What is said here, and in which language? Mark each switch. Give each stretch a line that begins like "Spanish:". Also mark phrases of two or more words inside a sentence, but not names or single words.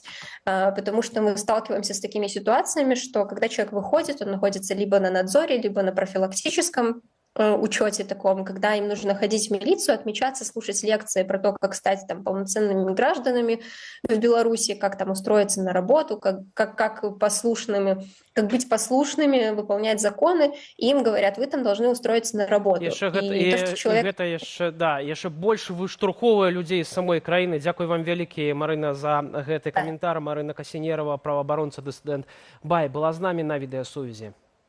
Russian: Потому что мы сталкиваемся с такими ситуациями, что когда человек выходит, он находится либо на надзоре, либо на профилактическом учете таком, когда им нужно ходить в милицию, отмечаться, слушать лекции про то, как стать там полноценными гражданами в Беларуси, как там устроиться на работу, как послушными, как быть послушными, выполнять законы, и им говорят, вы там должны устроиться на работу.
Belarusian: Яшчэ гэта, І то, што чалавек... гэта яшчэ, да, яшчэ больш выштурхоўвае людзей з самой краіны. Дзякуй вам вялікі, Марына, за гэты каментар. Марына Касінерава, праваабаронца, дысідэнт БАЙ, была з намі на відэасувязі.